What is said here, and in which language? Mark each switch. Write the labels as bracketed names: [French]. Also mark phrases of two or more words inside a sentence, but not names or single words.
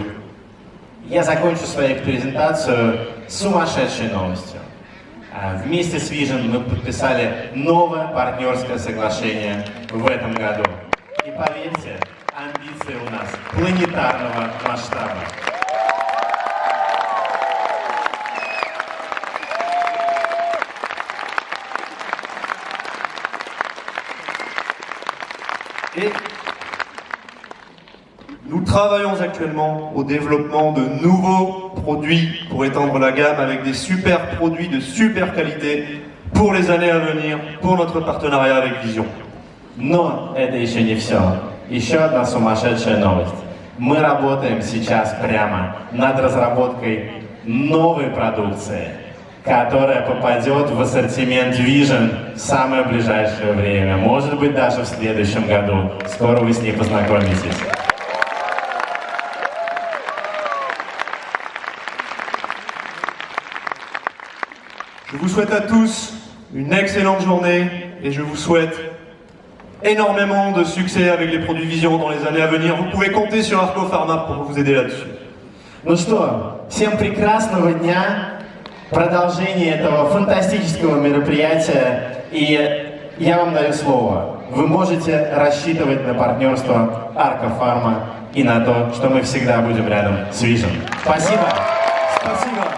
[Russian] Я закончу свою презентацию сумасшедшей новостью. Вместе с Vision мы подписали новое партнерское соглашение в этом году. И поверьте, амбиции у нас планетарного масштаба. [French] Et nous travaillons actuellement au développement de nouveaux produits pour étendre la gamme avec des super produits de super qualité pour les années à venir, pour notre partenariat avec Vision. [Russian] Но это еще не все. Еще одна сумасшедшая новость. Мы работаем сейчас прямо над разработкой новой продукции, которая попадет в ассортимент Vision в самое ближайшее время. Может быть, даже в следующем году. Скоро вы с ней познакомитесь. [French] Je vous souhaite à tous une excellente journée et je vous souhaite énormément de succès avec les produits Vision dans les années à venir. Vous pouvez compter sur Arco Pharma pour vous aider là-dessus. [Russian] Ну что, всем прекрасного дня, продолжения этого фантастического мероприятия. И я вам даю слово. Вы можете рассчитывать на партнерство Arco Pharma и на то, что мы всегда будем рядом с Vision. Спасибо.